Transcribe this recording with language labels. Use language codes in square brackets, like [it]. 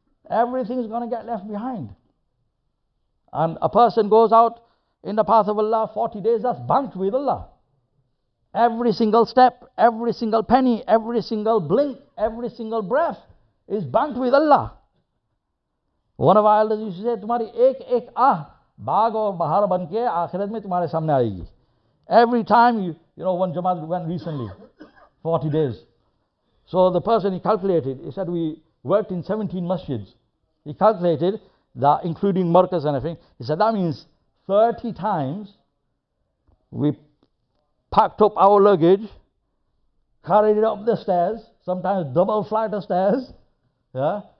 [en] Everything's going to get left behind. And a person goes out in the path of Allah 40 days, that's banked with Allah. Every single step, every single penny, every single blink, every single breath is banked with Allah. One of our elders used to say, [hi] तुम्हारी एक आह बाग और बहार बन के आखिरत में तुम्हारे सामने आएगी. [en] Every time you know, one Jamaat went recently, 40 days. So the person, he calculated, he said we worked in 17 masjids. He calculated that including markas and everything. He said that means 30 times we packed up our luggage, carried it up the stairs, sometimes double flight of stairs, yeah.